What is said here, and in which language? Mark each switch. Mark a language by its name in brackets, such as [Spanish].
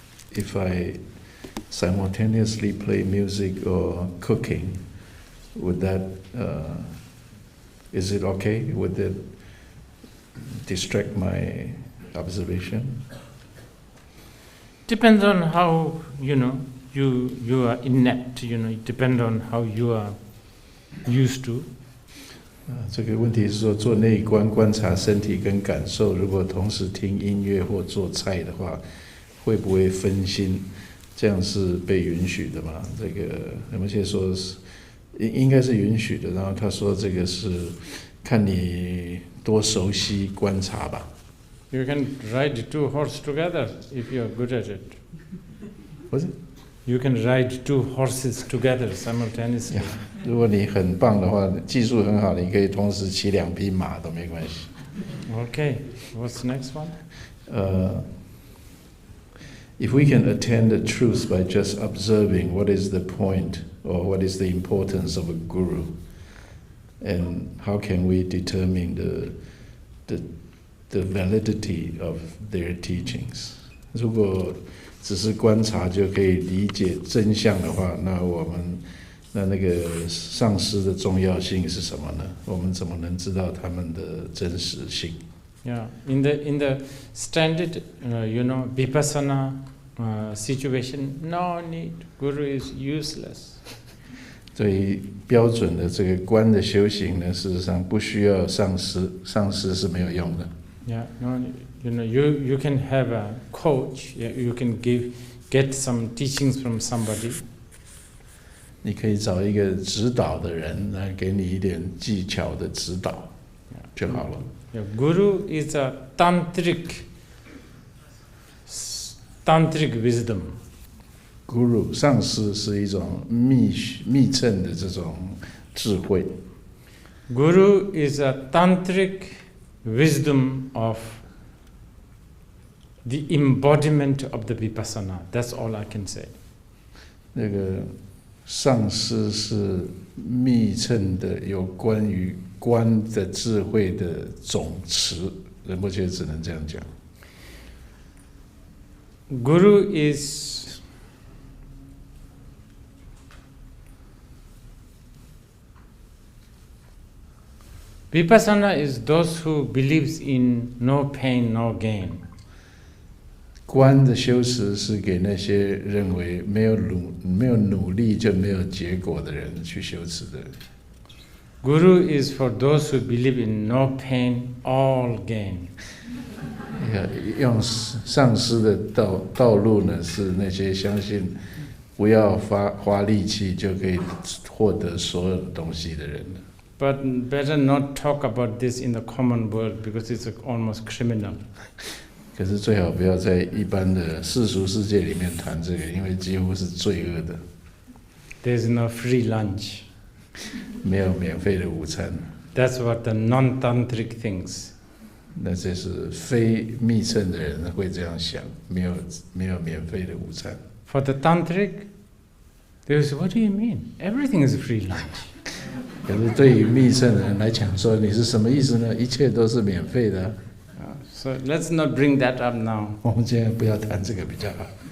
[English] If I simultaneously play music or cooking, would that Is it okay? Would it distract my observation? Depends on how, you are inept, it depends on how you are used to. [Chinese] 这个问题是说，做内观观察身体跟感受，如果同时听音乐或做菜的话，会不会分心？这样是被允许的吗？这个有没有说是应该是允许的。然后他说这个是看你多熟悉观察吧。 [English] You can ride 2 horses together if you are good at it. What is it? You can ride 2 horses together simultaneously. [Chinese] 如果你很棒的话，技术很好，你可以同时骑2匹马都没关系。 [English] Okay, what's the next one? If we can attain the truth by just observing, what is the point or what is the importance of a guru? And how can we determine the validity of their teachings? [Chinese] 如果只是观察就可以理解真相的话，那个上师的重要性是什么呢？我们怎么能知道他们的真实性？ [English] Yeah, in the standard, Vipassana situation, no need. Guru is useless. [Chinese] 对于标准的这个观的修行呢，事实上不需要上师，上师是没有用的。 [English] Yeah, no, you can have a coach. You can get some teachings from somebody. [Chinese] 你可以找一个指导的人来给你一点技巧的指导，就好了。 [English] Yeah, Guru is a tantric wisdom. [Chinese] Guru 上师是一种密乘的这种智慧。 [English] Guru is a tantric wisdom of the embodiment of the Vipassana. That's all I can say. [Chinese] 那个上师是密乘的有关于观的智慧的总持，仁波切只能这样讲。 [English] Guru is Vipassana is those who believes in no pain, no gain. [Chinese] 观的修持是给那些认为没有努力就没有结果的人去修持的。 [English] Guru is for those who believe in no pain, all gain. [Chinese] 用上师的道路呢，是那些相信不要花力气就可以获得所有的东西的人。 [English] But better not talk about this in the common world because it's almost criminal. [Chinese] 可是最好不要在一般的世俗世界里面谈这个，因为几乎是罪恶的。 [English] There's no free lunch. [Chinese] 没有免费的午餐。 [English] That's what the non-tantric thinks. [Chinese] 那这是非密乘的人会这样想，没有免费的午餐。 [English] For the tantric, they say, "What do you mean? Everything is free lunch." [Chinese] 可是对于密乘的人来讲，说你是什么意思呢？一切都是免费的。 [English] So let's not bring that up now. [Chinese] 我们现在不要谈这个比较好。